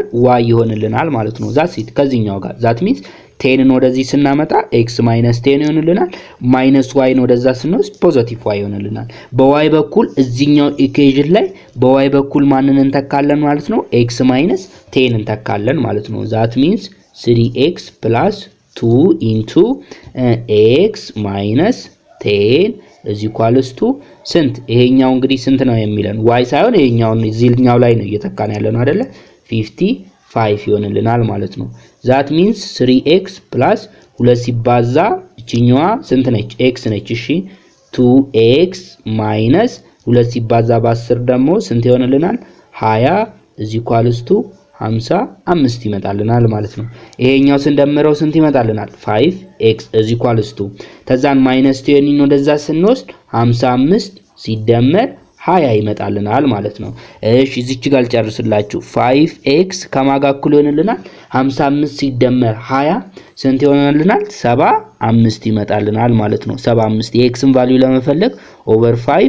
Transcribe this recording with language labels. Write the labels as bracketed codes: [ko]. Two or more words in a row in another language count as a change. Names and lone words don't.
[am] y ይሆንልናል ማለት ነው። [en] that's it [am] ከዚህኛው ጋር [en] that means [am] 10 ወደዚህ ስናመጣ x - 10 ይሆንልናል። y ወደዛ ስንወስድ ፖዚቲቭ y ይሆንልናል። በy በኩል እዚህኛው ኢኩዌሽን ላይ በy በኩል ማንን እንተካለን ማለት ነው? x - 10 እንተካለን ማለት ነው። [en] that means [am] 3x + 2 x - 10 [en] is equals to [am] ስንት ይሄኛው እንግዲህ ስንት ነው የሚለን y ሳይሆን ይሄኛውን እዚህኛው ላይ ነው እየተካን ያለ ነው አይደለ 55 ይሆንልናል ማለት ነው [en] that means 3x plus 2 [am] ሲባዛ እቺኛዋ ስንት ነች x ነች እሺ 2x minus 2 ሲባዛ በ10 ደግሞ ስንት ይሆንልናል 20 [en] is equals to [am] 55 ይመጣልናል ማለት ነው ይሄኛው ስንደምረው ስንት ይመጣልናል 5x [en] is equals to [am] ተዛን ማይነስ 20 ወደዛ ስንወስድ 55 ሲደመር 20 ይመጣልናል ማለት ነው እሺ እዚች ጋር ልጨርስላችሁ 5x ከማጋ እኩል ይሆንልናል 55 ሲደመር 20 ስንት ይሆንልናል 75 ይመጣልናል ማለት ነው 75 የxን ቫልዩ ለመፈለግ ኦቨር